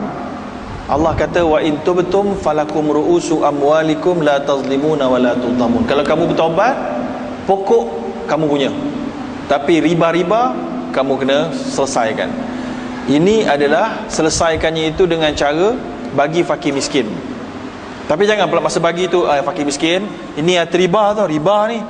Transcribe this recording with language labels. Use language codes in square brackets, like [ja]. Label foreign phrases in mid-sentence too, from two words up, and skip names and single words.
[ms] Allah kata [ar] وإن تبتم فلكم رؤوس أموالكم لا تظلمون ولا تظلمون. [ms] Kalau kamu bertaubat, pokok kamu punya, tapi riba-riba kamu kena selesaikan. Ini adalah selesaikannya itu dengan cara bagi fakir miskin. Tapi jangan pula masa bagi tu fakir miskin, ini riba tau, riba ni.